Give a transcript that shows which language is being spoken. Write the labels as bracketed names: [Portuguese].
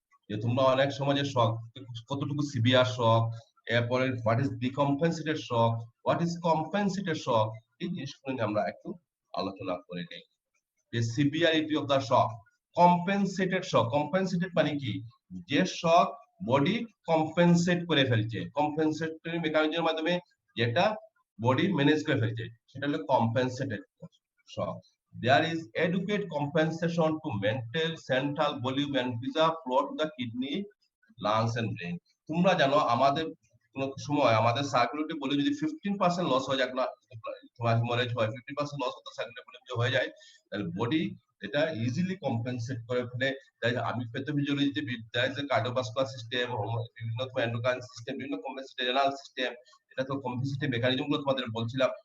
[Bangla] যে তোমরা অনেক সময় যে শক কতটুকু সিভিয়ার শক, এরপরে [English] what is decompensated shock, what is compensated shock, [Bangla] এই জিনিসগুলো নিয়ে আমরা একটু আলোচনা করে নেই। যে severity of the shock, compensated shock, compensated মানে কি, যে শক বডি কম্পেনসেট করে ফেলছে, কম্পেনসেটরি মেকানিজমের মাধ্যমে যেটা বডি ম্যানেজ করে ফেলছে সেটা হলো compensated shock. [English] There is adequate compensation to maintain central volume and preserve flow to the kidney, lungs and brain. [Bangla] তোমরা জানো আমাদের কোন সময় আমাদের সার্কুলেটরি ভলিউম যদি 15% লস হয়ে যায়, তোমার হিমোরেজ হয় 50% লস হতে সার্কুলেটরি ভলিউম হয়ে যায়, তাহলে বডি এটা ইজিলি কম্পেনসেট করে ফেলে। তাই আমি প্যাথোফিজিওলজিতে বিদ্যায় যে কার্ডিওভাস্কুলার সিস্টেম, বিভিন্ন এন্ডোক্রাইন সিস্টেম, বিভিন্ন কম্পেনসেটরি রেনাল সিস্টেম, এটা তো কম্পেনসেটরি মেকানিজম গুলো তোমাদের বলছিলাম।